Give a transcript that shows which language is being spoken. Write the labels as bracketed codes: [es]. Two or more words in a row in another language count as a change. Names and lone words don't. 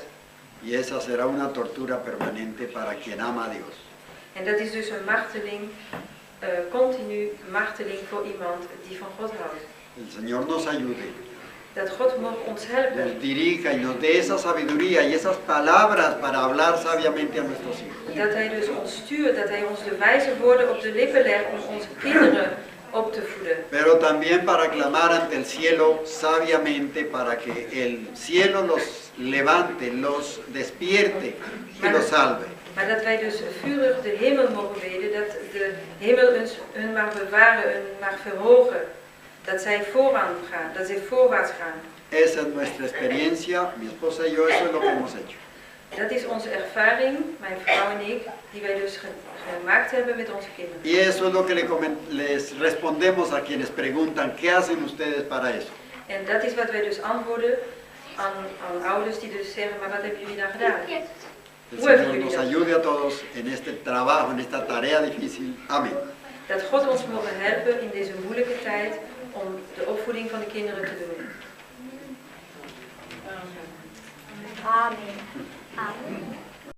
[es] Y esa será una tortura permanente para quien ama a Dios. [nl] En dat is dus een marteling, continu marteling voor iemand die van God houdt. [es] El Señor nos ayude, [nl] Dat God mag ons helpen. [es] nos dirija y nos dé esa sabiduría y esas palabras para hablar sabiamente a nuestros hijos. [nl] Dat Hij dus ons stuurt, dat Hij ons de wijze woorden op de lippen legt om onze kinderen op te voeden. [es] Pero también para clamar ante el cielo sabiamente, para que el cielo los levante, los despierte y los salve. [nl] Maar dat wij dus vurig de hemel mogen bidden, dat de hemel hun mag bewaren, hun mag verhogen. Dat zij vooraan gaan, dat zij voorwaarts gaan. [es] Esa es nuestra experiencia, mi esposa y yo, eso es lo que hemos hecho. [nl] Dat is onze ervaring, mijn vrouw en ik, die wij dus gemaakt hebben met onze kinderen. [es] Y eso es lo que les respondemos a quienes preguntan, ¿qué hacen ustedes para eso? [nl] En dat is wat wij dus antwoorden aan ouders die dus zeggen, maar wat hebben jullie dan gedaan? [es] El Señor nos ayude a todos en este trabajo, en esta tarea difícil. Amén. [nl] Dat God ons mogen helpen in deze moeilijke tijd om de opvoeding van de kinderen te doen. Amen. Amen.